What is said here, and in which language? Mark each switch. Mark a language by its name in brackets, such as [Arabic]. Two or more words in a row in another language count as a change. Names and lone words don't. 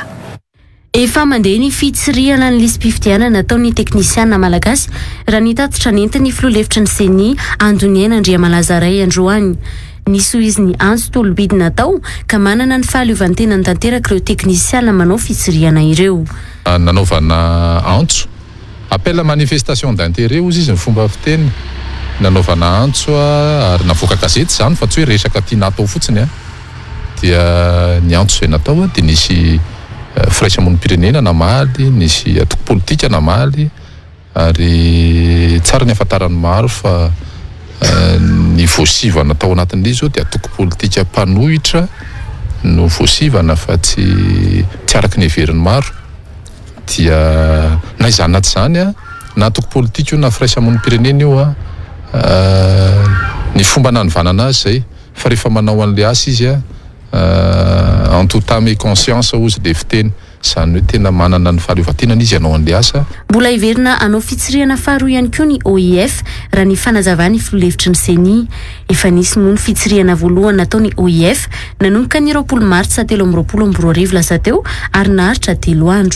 [Malagasy] Efa mandeha ny fitsiriana ny lisy-pividianana nataon'ny teknisiana malagasy raha nitatitra nentin'ny filoha-lefitry ny seni Andoniana Andriamalaza Ray androany. Niso izy ny antsi-tolobity natao ka manana ny fahaleovantenany tanteraka ireo teknisiana manao fitsiriana ireo. Nanaovana antso [French] appel à manifestation d'intérêt [Malagasy] ozy izy ny fomba fiteny nanaovana antso ary navoaka gazety zany fa tsy hoe resaka tia natao fotsiny dia ny antso izay natao dia nisy firaisamonim-pirenena namaly, nisy atoko politika namaly ary tsara ny afantarany maro fa ny voasivana tao anatin'ilay zao dia atoko politika mpanohitra no voasivana fa tsy araky ny heveriny maro dia na izany na tsy izany na atoko politika io na firaisamonim-pirenena io ny fomba nanovanana azy zay fa rehefa manao an'ilay asa izy [French] en toute âme et conscience [Malagasy] ozy le fiteny zany hoe tena manana ny fahaleovantenany izy anao an'ilay asa. Mbola iverina anao fitsiriana faharoa ihany koa ny OIF raha ny fanazavany filoha-lefitry ny seni. Efa nisy moa ny fitsiriana voalohany nataony OIF nanomboka ny 20 Martsa 2024 lasa teo ary naharitra 3 andro.